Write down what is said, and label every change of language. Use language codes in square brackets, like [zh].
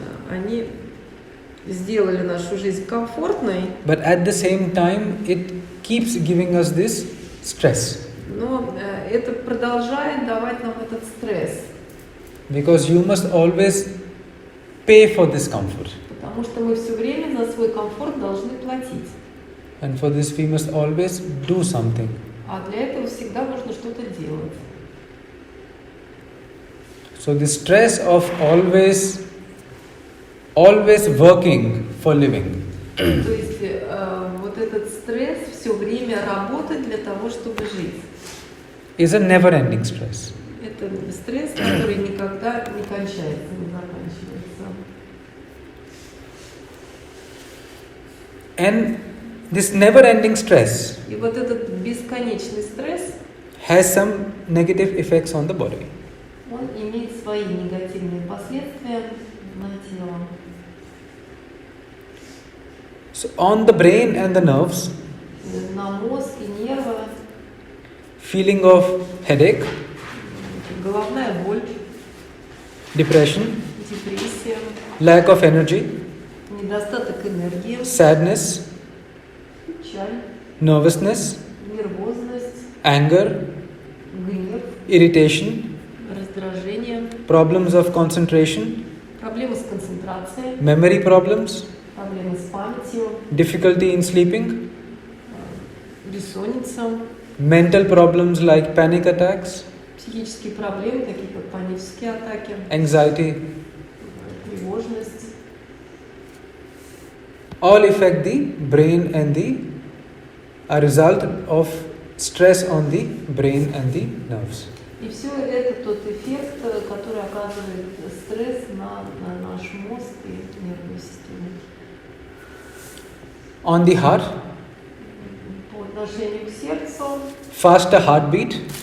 [ru] Они сделали нашу жизнь комфортной, [en] But at the same time, it keeps giving us this stress. [ru] Но это продолжает давать нам этот стресс, [en] because you must always pay for this comfort. [ru] потому что мы все время за свой комфорт должны платить. [en] And for this we must always do something. [ru] А для этого всегда нужно что-то делать. [en] So the stress of always working for living [ru] То есть вот этот стресс все время работать для того, чтобы жить. [en] is a never-ending stress. [ru] Это стресс, который никогда не кончается, не заканчивается. [en] And this never-ending stress [ru] И вот этот бесконечный стресс, [en] has some negative effects on the body. [ru] он имеет свои негативные последствия на тело. [en] So on the brain and the nerves, [ru] На мозг и нервы, [en] feeling of headache, [ru] головная боль, [en] depression, [ru] депрессия, [en] lack of energy, [ru] недостаток энергии, [en] sadness, [ru] печаль, [en] nervousness, [ru] нервозность, [en] anger, [ru] гнев, [en] irritation, [ru] раздражение, [en] problems of concentration, [ru] проблемы с концентрацией, [en] memory problems, [ru] проблемы с памятью, [en] difficulty in sleeping, [ru] бессонница, [en] mental problems like panic attacks, [ru] психические проблемы, такие как панические атаки, [en] anxiety, [ru] тревожность. [en] all affect the brain and a result of stress on the brain and the nerves. [ru] И все это тот эффект, который оказывает стресс на наш мозг и нервную систему. [en] On the heart, [ru] По отношению к сердцу, [en] faster heartbeat,